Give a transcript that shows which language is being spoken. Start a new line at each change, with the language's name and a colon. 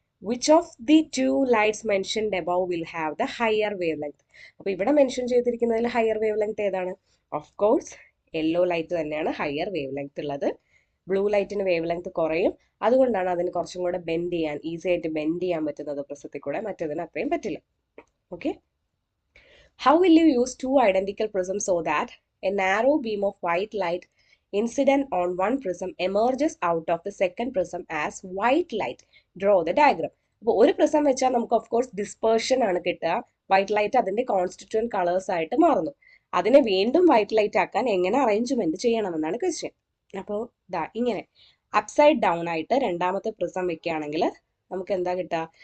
English: Which of the two lights mentioned above will have the higher wavelength.
Malayalam: അപ്പൊ ഇവിടെ mention ചെയ്തിരിക്കുന്നതിൽ higher wave length ഏതാണ്? Of course yellow light തന്നെയാണ് higher wave length ഉള്ളത്. Blue ലൈറ്റിന് wave length കുറയും, അതുകൊണ്ടാണ് അതിന് കുറച്ചും കൂടെ ബെൻഡ് ചെയ്യാൻ, ഈസി ആയിട്ട് ബെൻഡ് ചെയ്യാൻ പറ്റുന്നത് പ്രിസത്തിൽ കൂടെ, മറ്റേതിന് അത്രയും പറ്റില്ല. Okay,
English: how will you use two identical prisms so that a narrow beam of white light incident on one prism emerges out of the second prism as white light? Draw the diagram.
Malayalam: അപ്പോൾ ഒരു prism വെച്ചാൽ നമുക്ക് of course dispersion ആണ് കിട്ടുക. White light അതിന്റെ constituent colours ആയിട്ട് മാറുന്നു. അതിനെ വീണ്ടും വൈറ്റ് ലൈറ്റ് ആക്കാൻ എങ്ങനെ അറേഞ്ച്മെന്റ് ചെയ്യണമെന്നാണ് ക്വസ്റ്റ്യൻ. അപ്പോൾ ദാ ഇങ്ങനെ അപ്സൈഡ് ഡൗൺ ആയിട്ട് രണ്ടാമത്തെ പ്രിസം വെക്കുകയാണെങ്കിൽ നമുക്ക് എന്താ കിട്ടുക?